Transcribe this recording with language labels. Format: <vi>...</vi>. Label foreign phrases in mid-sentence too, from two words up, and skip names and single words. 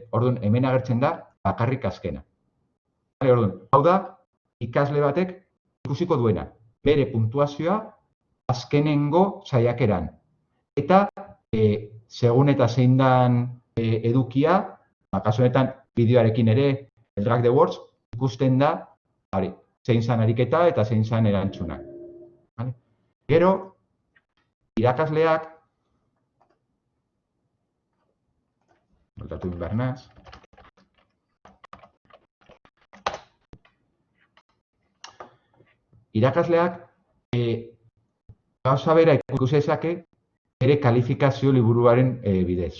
<eu>Orduan, hemen agertzen da bakarrik azkena. Orduan, hau da, ikasle batek ikusiko duena. Bere puntuazioa azkenengo saiakeran. Eta, segun eta zein dan edukia, kasu honetan bideoarekin ere,</eu> <en>drag the words,</en> <eu>ikusten da, zein zan ariketa eta zein zan erantzunak. Gero, irakasleak, voltatu inbernaz, irakasleak gauza bera ikusi dezake bere kalifikazio liburuaren bidez.</eu>